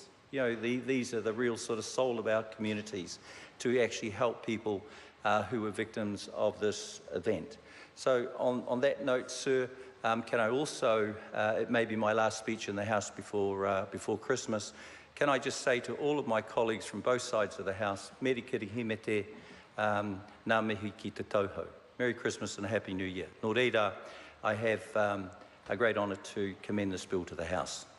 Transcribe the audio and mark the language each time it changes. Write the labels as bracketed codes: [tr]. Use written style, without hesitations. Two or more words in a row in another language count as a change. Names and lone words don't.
[en] These are the real sort of soul of our communities to actually help people who were victims of this event. So on that note, sir, can I also, it may be my last speech in the House before Christmas, can I just say to all of my colleagues from both sides of the House, [mi] Meri kirihimete, ngā mihi ki te tauhou. [en] Merry Christmas and a Happy New Year. [mi] Nō reira, [en] I have a great honour to commend this bill to the House.